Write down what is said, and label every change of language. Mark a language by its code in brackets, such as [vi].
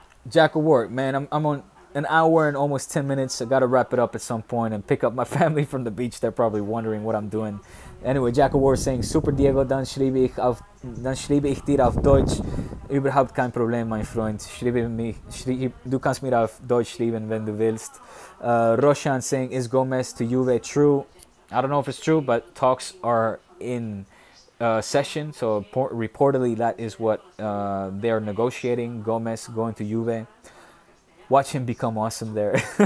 [en] Jack O'Rourke, man, I'm on an hour and almost 10 minutes. I gotta wrap it up at some point and pick up my family from the beach. They're probably wondering what I'm doing. Anyway, Jack O'Rourke saying, [de] "Super Diego, dann schreibe ich dir auf Deutsch. Überhaupt kein Problem, mein Freund. Du kannst mir auf Deutsch schreiben, wenn du willst." [en] Roshan saying, "Is Gomez to Juve true?" I don't know if it's true, but talks are in session. So reportedly that is what they're negotiating. Gomez going to Juve. Watch him become awesome there.